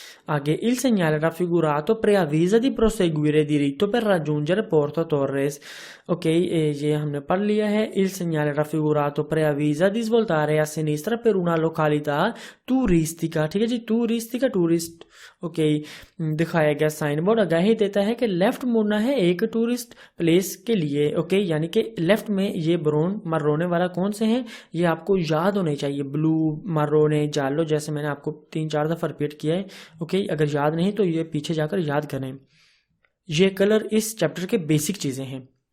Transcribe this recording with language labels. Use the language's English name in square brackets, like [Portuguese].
[Italian] आगे il segnale raffigurato preavvisa di proseguire diritto per raggiungere Porto Torres। [Hindi] ok, ये हमने पढ़ लिया है। [Italian] il segnale raffigurato preavvisa di svoltare a sinistra per una località turistica, [Hindi] ठीक है जी, [Italian] turistica टूरिस्ट। [Hindi] ओके, दिखाया गया साइन बोर्ड आगाही देता है कि लेफ्ट मुड़ना है एक टूरिस्ट प्लेस के लिए। ओके, यानी कि लेफ्ट में ये ब्राउन मर्रोने वाला कौन से हैं, ये आपको याद होने चाहिए, ब्लू मर्रोने जालो, जैसे मैंने आपको 3-4 दफा रिपीट किया है। ओके, अगर याद नहीं तो ये पीछे जाकर याद करें। ये कलर इस चैप्टर के बेसिक चीजें हैं।